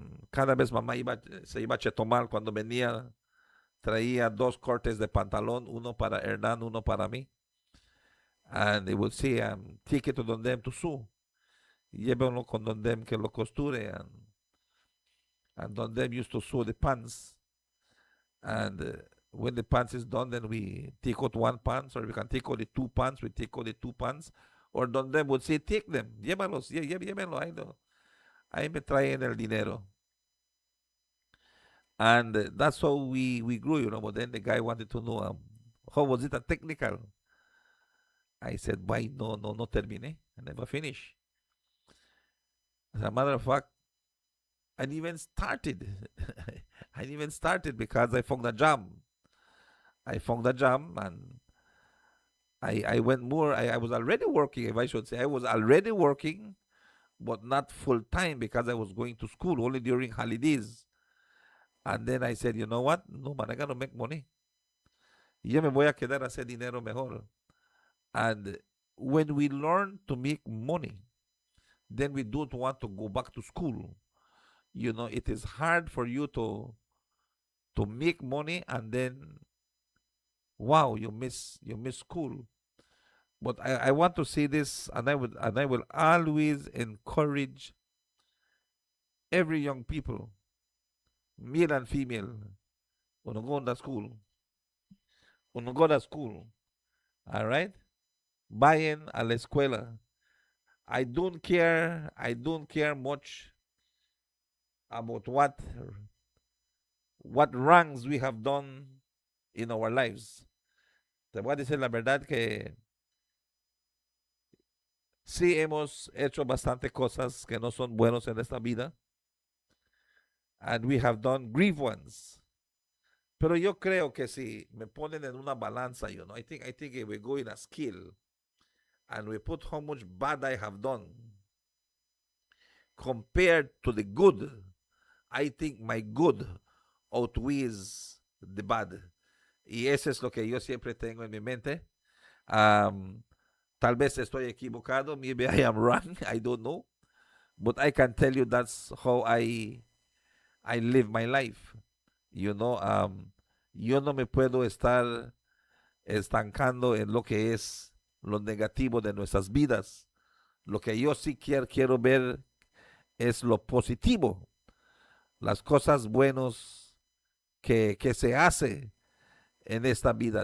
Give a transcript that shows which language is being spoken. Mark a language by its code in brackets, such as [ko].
[es] Cada vez mamá se iba a Chetumal cuando venía. Traía 2 cortes de pantalón. Uno para Hernán, uno para mí. [en] And they would say, take it to Don Dem to sew. [es] Llévenlo con Don Dem que lo costure. [en] And Don Dem used to sew the pants. And when the pants is done, then we take out one pants, or we can take out the two pants, we take out the two pants. Or don them would say, take them, [es] llévalos, llévenlo, ahí me traen el dinero. [en] And that's how we grew, but then the guy wanted to know, how was it a technical? I said, why [es] no terminé? [en] I never finished. As a matter of fact, I didn't even started. I didn't even started because I found a jam. And I went more. I was already working, if I should say. I was already working, but not full time because I was going to school only during holidays. And then I said, you know what? No, man, I got to make money. [es] Yo me voy a quedar a hacer dinero mejor. [en] And when we learn to make money, then we don't want to go back to school. It is hard for you to make money, and then, wow, you miss school. But I want to say this, and I will always encourage every young people, male and female, when you go to school. When you go to school, all right? [es] Vayan a la escuela. [en] I don't care much about what ranks we have done in our lives. [es] Te voy a decir la verdad que sí hemos hecho bastante cosas que no son buenos en esta vida, [en] and we have done grieve ones. [es] Pero yo creo que si me ponen en una balanza, [en] I think if we go in a scale and we put how much bad I have done compared to the good, I think my good outweighs the bad. [es] Y eso es lo que yo siempre tengo en mi mente. Tal vez estoy equivocado. [en] Maybe I am wrong. I don't know. But I can tell you that's how I live my life. [es] Yo no me puedo estar estancando en lo que es lo negativo de nuestras vidas. Lo que yo sí quiero ver es lo positivo. Las cosas buenas que se hace en esta vida.